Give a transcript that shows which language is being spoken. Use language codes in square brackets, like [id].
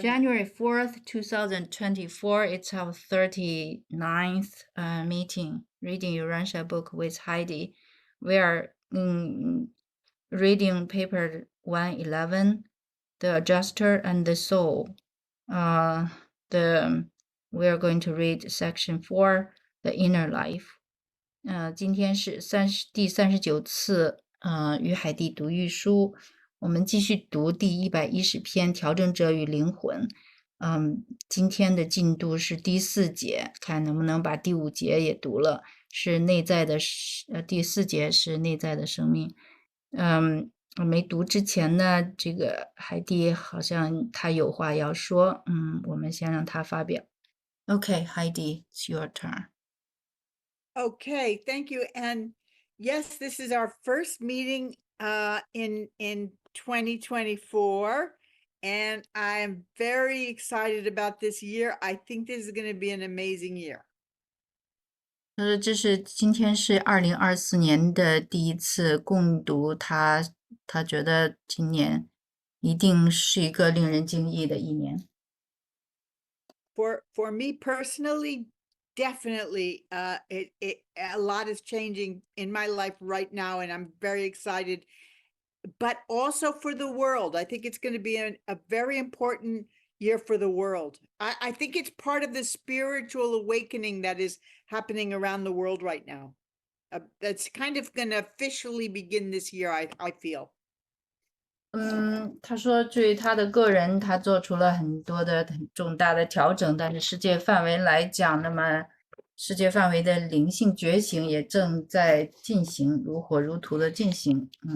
[en] January 4th, 2024, it's our 39th meeting, reading Urantia book with Heidi. We are reading paper 111, The Adjuster and the Soul. The We are going to read section 4, The Inner Life. [zh] 今天是第39次与海蒂读御书，我们继续读第110篇《调整者与灵魂》。今天的进度是第4节，看能不能把第5节也读了。是内在的，第4节是内在的生命。我没读之前呢，这个海蒂好像她有话要说，我们先让她发表。 [en] Okay, Heidi, it's your turn. Okay, thank you. And yes, this is our first meeting in 2024, and I'm very excited about this year. I think this is going to be an amazing year. [zh] 今天是2024年的第一次共读，他觉得今年一定是一个令人惊异的一年。 [en] For me personally, definitely, a lot is changing in my life right now, and I'm very excited. But also for the world, I think it's going to be a very important year for the world. I think it's part of the spiritual awakening that is happening around the world right now. That's kind of going to officially begin this year, I feel. [zh] 他说对于他的个人，他做出了很多的很重大的调整，但是世界范围来讲，那么世界范围的灵性觉醒也正在进行，如火如荼的进行。